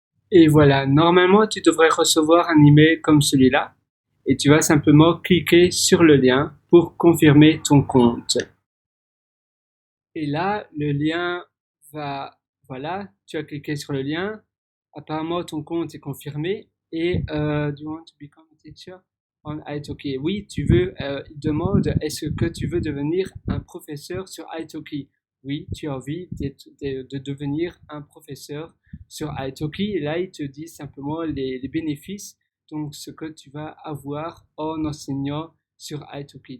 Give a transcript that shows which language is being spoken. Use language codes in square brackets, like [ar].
[fr] Et voilà, normalement, tu devrais recevoir un email comme celui-là. Et tu vas simplement cliquer sur le lien pour confirmer ton compte. Et là, le lien va, voilà, tu as cliqué sur le lien. Apparemment, ton compte est confirmé. [en] Et do you want to become a teacher on Italki? [fr] Oui, il demande est-ce que tu veux devenir un professeur sur Italki? Oui, tu as envie de devenir un professeur sur Italki. Et là, il te dit simplement les bénéfices, donc ce que tu vas avoir en enseignant sur Italki.